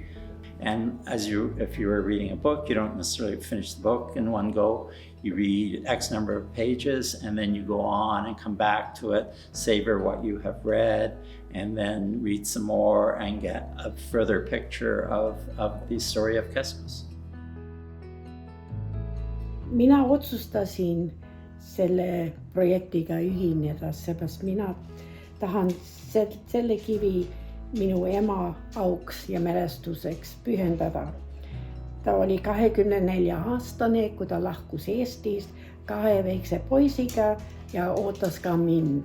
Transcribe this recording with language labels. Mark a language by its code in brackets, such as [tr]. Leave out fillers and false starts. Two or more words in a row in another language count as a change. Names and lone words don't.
[en] And if you were reading a book, you don't necessarily finish the book in one go. You read X number of pages and then you go on and come back to it, savor what you have read, and then read some more and get a further picture of the story of Keskus. [et] Mina otsustasin selle projektiga ühineda, seepärast mina tahan selle kivi minu ema auks ja mälestuseks pühendada. Ta oli 24-aastane, kui ta lahkus Eestist 2 väikse poisiga ja ootas ka mind.